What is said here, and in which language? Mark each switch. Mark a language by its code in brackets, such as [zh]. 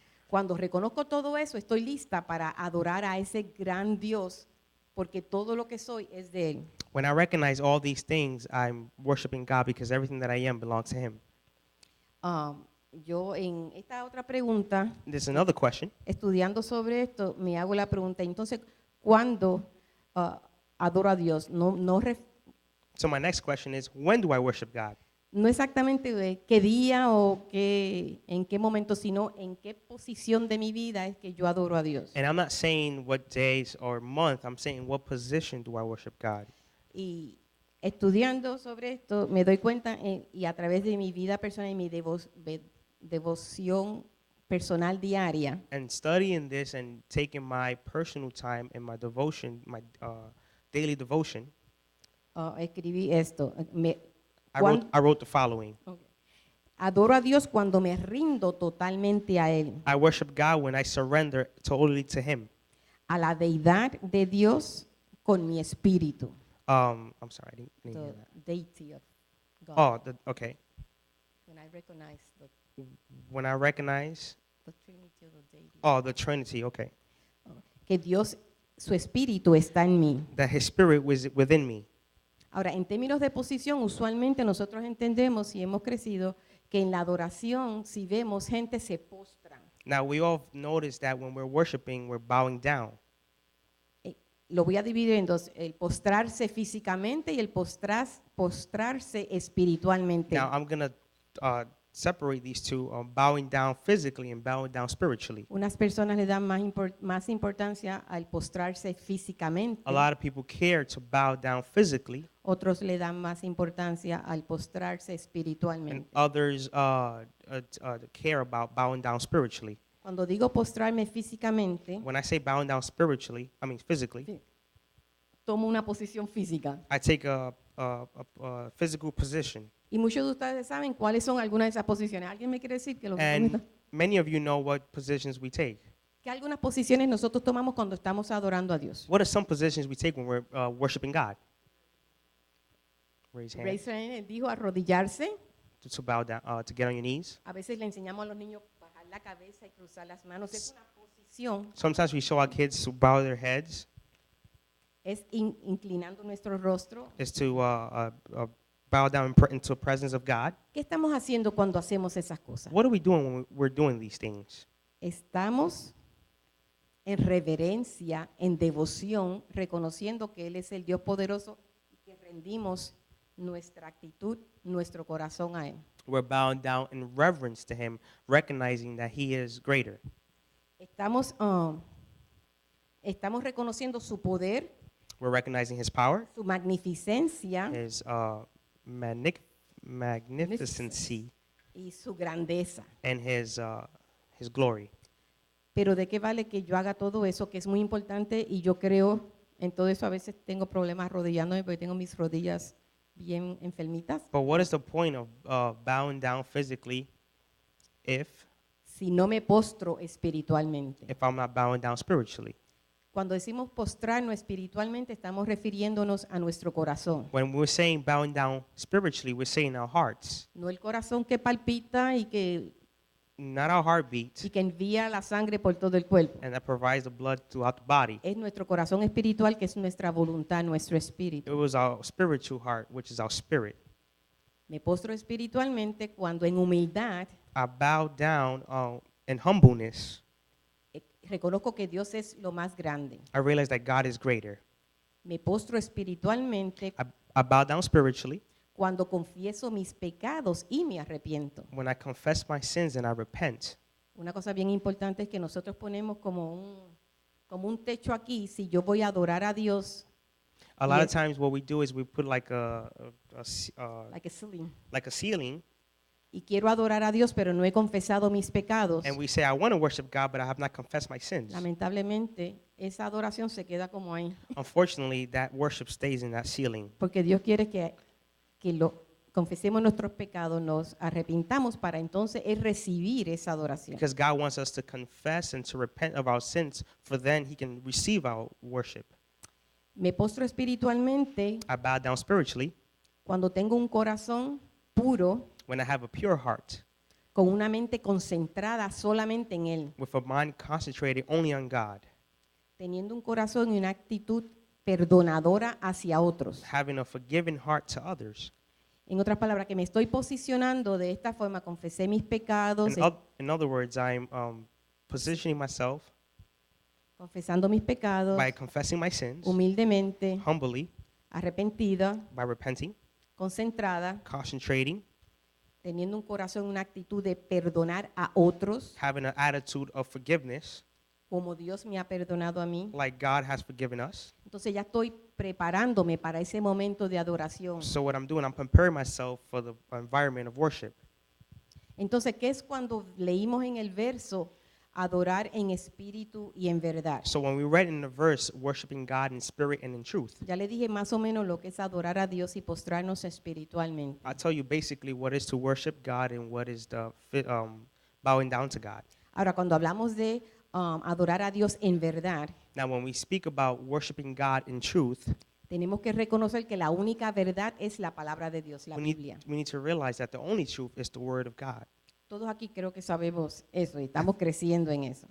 [es] Cuando reconozco todo eso, estoy lista para adorar a ese gran Dios, porque todo lo que soy es de Él. [en] When I recognize all these things, I'm worshiping God because everything that I am belongs to Him. [es] Yo en esta otra pregunta, [en] There's another question. [es] estudiando sobre esto, me hago la pregunta, entonces, ¿cuándo adoro a Dios? [en] So my next question is, when do I worship God? [es] No exactamente de qué día o en qué momento, sino en qué posición de mi vida es que yo adoro a Dios. [en] And I'm not saying what days or month, I'm saying what position do I worship God? [es] Y estudiando sobre esto, me doy cuenta y a través de mi vida personal y mi devoción personal diaria, [en] And studying this and taking my personal time and my devotion, my daily devotion, [es] escribí esto. [en] I wrote the following. [es] Adoro a Dios cuando me rindo totalmente a Él, [en] I worship God when I surrender totally to Him. [es] a la deidad de Dios con mi espíritu. [en] I'm sorry, I didn't The hear that. deity of God. Okay. When I recognize When I recognize, the Trinity of the deity. the Trinity, okay. [es] Que Dios, su espíritu está en mí. [en] That His Spirit was within me. [es] Ahora, en términos de posición, usualmente nosotros entendemos y hemos crecido que en la adoración, si vemos gente se postran. [en] Now, we all notice that when we're worshiping, we're bowing down. [es] Lo voy a dividir en dos, el postrarse físicamente y el postrarse espiritualmente. [en] Now, I'm going to separate these two, bowing down physically and bowing down spiritually. [es] Unas personas le dan más importancia al postrarse físicamente, [en] A lot of people care to bow down physically, [es] otros le dan más importancia al postrarse [en] and [es] espiritualmente. [en] others care about bowing down spiritually. [es] Cuando digo postrarme físicamente, [en] When I say bowing down spiritually, I mean physically, [es] Sí. Tomo una posición física. [en] I take a physical position. [es] Y muchos de ustedes saben cuáles son algunas de esas posiciones. ¿Alguien me quiere decir que lo [en] And many of you know what positions we take. [es] que algunas posiciones nosotros tomamos cuando estamos adorando a Dios? [en] What are some positions we take when we're worshiping God? Raise hand. Raise your hand, [es] dijo arrodillarse. [en] To bow down, to get on your knees. [es] A veces le enseñamos a los niños bajar la cabeza y cruzar las manos. Es una posición, [en] Sometimes we show our kids to bow their heads, [es] es inclinando nuestro rostro. [en] is to bow down into the presence of God. [es] ¿Qué estamos haciendo cuando hacemos esas cosas? [en] What are we doing when we're doing these things? [es] Estamos en reverencia, en devoción, reconociendo que Él es el Dios poderoso y que rendimos nuestra actitud, nuestro corazón a Él. [en] We're bowing down in reverence to Him, recognizing that He is greater. [es] Estamos reconociendo su poder, [en] We're recognizing His power, [es] su magnificencia [en] His magnificency, [es] y su grandeza. [en] and His glory. [es] Pero ¿de qué vale que yo haga todo eso, que es muy importante y yo creo En todo eso a veces tengo problemas arrodillándome porque tengo mis rodillas bien enfermitas. [en] But what is the point of bowing down physically if [es] Si no me postro espiritualmente. [en] I'm not bowing down spiritually? [es] Cuando decimos postrarnos espiritualmente, estamos refiriéndonos a nuestro corazón. [en] When we're saying bowing down spiritually, we're saying our hearts, [es] No el corazón que palpita [en] not our heartbeat, [es] y que envía la sangre por todo el cuerpo. [en] and that provides the blood throughout the body. [es] Es nuestro corazón espiritual, que es nuestra voluntad, nuestro [en] It [es] espíritu. [en] was our spiritual heart, which is our spirit. [es] Me postro espiritualmente cuando en humildad [en] I bow down in humbleness. [es] reconozco que Dios es lo más grande. [en] I realize that God is greater. [es] Me postro espiritualmente [en] I bow down spiritually [es] cuando confieso mis pecados y me arrepiento. [en] when I confess my sins and I repent. [es] Una cosa bien importante es que nosotros ponemos como un techo aquí. Si yo voy a adorar a Dios, [en] A lot of Yes. times, what we do is we put like like a ceiling, like a ceiling, [es] y quiero adorar a Dios, pero no he confesado mis pecados, [en] and we say, "I want to worship God, but I have not confessed my sins." [es] lamentablemente esa adoración se queda como ahí, [en] Unfortunately, that worship stays in that ceiling [es] porque Dios quiere que lo confesemos nuestros pecados, nos arrepintamos para entonces Él recibir esa adoración. [en] because God wants us to confess and to repent of our sins, for then He can receive our worship. [es] Me postro espiritualmente [en] I bow down spiritually [es] cuando tengo un corazón puro, [en] when I have a pure heart, [es] con una mente concentrada solamente en Él, [en] with a mind concentrated only on God, [es] teniendo un corazón y una actitud perdonadora hacia otros. [en] having a forgiving heart to others. [es] En otras palabras, que me estoy posicionando de esta forma, confesé mis pecados, [en] In other words, I'm positioning myself [es] confesando mis pecados, [en] by confessing my sins [es] humildemente, [en] humbly, [es] arrepentida, [en] by repenting, [es] concentrada, [en] concentrating, [es] teniendo un corazón, una actitud de perdonar a otros, [en] having an attitude of forgiveness [es] como Dios me ha perdonado a mí. [en] like God has forgiven us. [es] Entonces ya estoy preparándome para ese momento de adoración. [en] So what I'm doing, I'm preparing myself for the environment of worship. [es] Entonces, ¿qué es cuando leímos en el verso adorar en espíritu y en verdad? [en] So when we read in the verse, worshiping God in spirit and in truth, [es] Ya le dije más o menos lo que es adorar a Dios y postrarnos espiritualmente. [en] I tell you basically what is to worship God and what is the bowing down to God. [es] Ahora, cuando hablamos de adorar a Dios en verdad, [en] Now, when we speak about worshiping God in truth, [es] tenemos que reconocer que la única verdad es la palabra de Dios, la Biblia. [en] we need to realize that the only truth is the Word of God. [es] Todos aquí creo que sabemos eso y estamos creciendo en eso.